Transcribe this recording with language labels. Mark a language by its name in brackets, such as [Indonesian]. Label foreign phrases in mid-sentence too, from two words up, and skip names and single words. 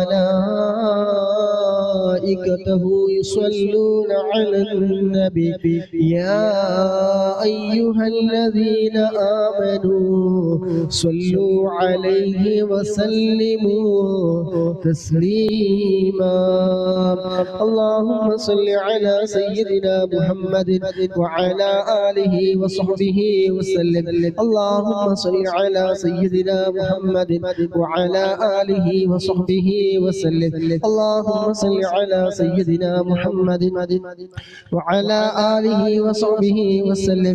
[Arabic] ملائكته يصلون على النبي يا أيها الذين آمنوا صلوا عليه وسلموا തസ്ലീമാ اللهم صل على سيدنا محمد وعلى آله وصحبه وسلم اللهم صل على سيدنا محمد وعلى آله وصحبه وسلم اللهم صل على سيدنا محمد وعلى آله وصحبه وسلم.